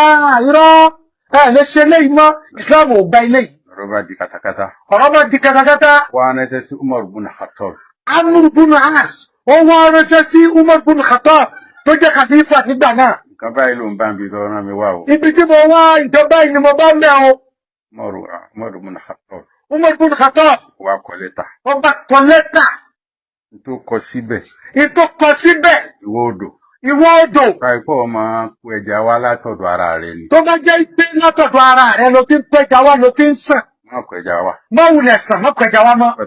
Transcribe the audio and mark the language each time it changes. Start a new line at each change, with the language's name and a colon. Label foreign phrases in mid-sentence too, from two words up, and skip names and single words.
Yoruba: Àbúrò ni irọ́ lè ṣe léyìí mọ́ ìsìlámù ò gba ilé yìí. ọ̀rọ̀ di katakata. Ọ̀rọ̀ di katakata. Wọ́n ránṣẹ́ sí Umar bin Khattab. Amr bin As. Ó wá ránṣẹ́ sí Umar bin Khattab tó jẹ́ khalifa nígbà náà. Nǹkan báyìí ló ń bá mi tó rán mi wá o. Ibi tí mo wá nǹkan báyìí ni mo bá mẹ́ o. Umar bin Khattab. Umar bin Khattab. Wá kọ lẹ́tà. Ó bá kọ lẹ́tà. Ìtò kọ síbẹ̀. Ìtò kọ síbẹ̀. Ìwọ odò. Ìwọ odò. Káìpọ̀ máa kó ẹja wá látọ̀dọ̀ ara rẹ ni. Tó bá jẹ́ pé látọ̀dọ̀ ara rẹ ló ti ń pẹja wá ló ti ń sàn. Má kó ẹja wá. Má wulẹ̀ sàn, má kó ẹja wá mọ́.